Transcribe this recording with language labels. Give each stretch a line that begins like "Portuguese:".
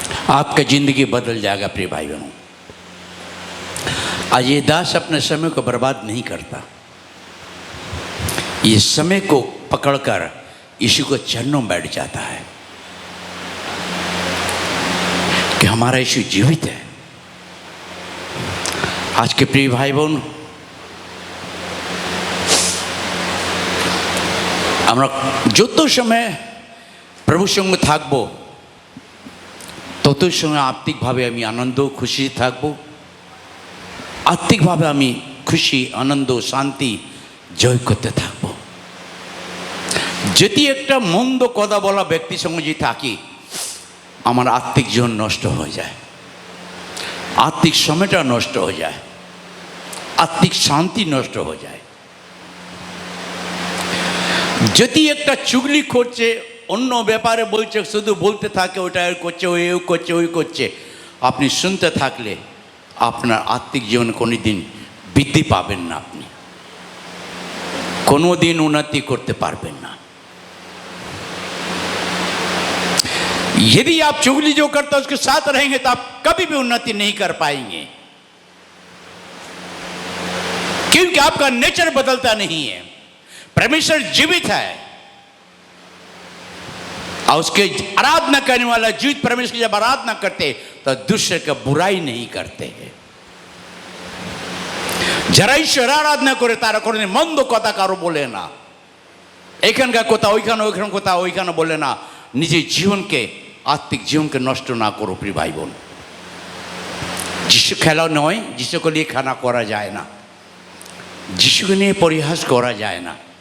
Hindi: आपका जिंदगी बदल जाएगा। प्रिय भाई बहनों, आज ये दास अपने समय को बर्बाद नहीं करता। ये समय को पकड़कर यीशु को चरणों में बैठ जाता है कि हमारा यीशु जीवित है। आज के प्रिय भाई बहन,
Bangla: আমরা যত সময় প্রভুর সঙ্গে থাকবো তত সময় আত্মিকভাবে আমি আনন্দ খুশি থাকবো। আত্মিকভাবে আমি খুশি, আনন্দ, শান্তি জয় করতে থাকবো। যদি একটা মন্দ কথা বলা ব্যক্তির সঙ্গে যদি থাকি, আমার আত্মিক জীবন নষ্ট হয়ে যায়, আত্মিক সময়টা নষ্ট হয়ে যায়, আত্মিক শান্তি নষ্ট হয়ে যায়। যদি একটা চুগলি করছে, অন্য ব্যাপারে বলছে, শুধু বলতে থাকে ওটা করছে, ওই করছে, ওই করছে, আপনি শুনতে থাকলে আপনার আত্মিক জীবনে কোনো দিন বৃদ্ধি পাবেন না, আপনি কোনো দিন উন্নতি করতে পারবেন না।
Hindi: यदि आप चुगली जो करते हैं उसके साथ रहेंगे तो आप कभी भी उन्नति नहीं कर पाएंगे, क्योंकि आपका नेचर बदलता नहीं है। परमेश्वर जीवित है और उसके आराधना करने वाला जीवित परमेश्वर की जब आराधना करते तो दूसरे का बुराई नहीं करते हैं।
Bangla: যারা ঈশ্বর আরাধনা করে তারা কোনোদিন মন্দ কথা কারো বলে না, এখানকার কথা ওইখানে, ওইখানে কথা ওইখানে বলে না। নিজের জীবনকে, আত্মিক জীবনকে নষ্ট না করো প্রিয় ভাই বোন। যিশু খেলা নয়, যিশুকে নিয়ে খানা করা যায় না, যিশুকে নিয়ে পরিহাস করা যায় না।